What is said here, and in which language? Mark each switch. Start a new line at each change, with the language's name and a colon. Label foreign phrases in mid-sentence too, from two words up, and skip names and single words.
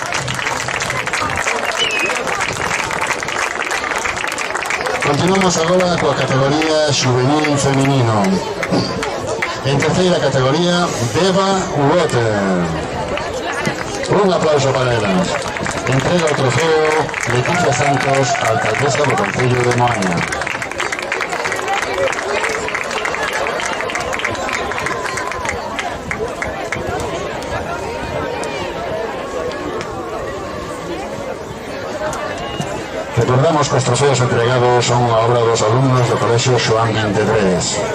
Spanish: Continuamos ahora con la categoría juvenil femenino. En tercera categoría, Beba Water. Un aplauso para ella.
Galician: Entrega o trofeo Leticia Santos, alcaldesa do Concello de Moaña. Recordamos que os trofeos entregados son a obra dos alumnos do Colexio Xoán 23.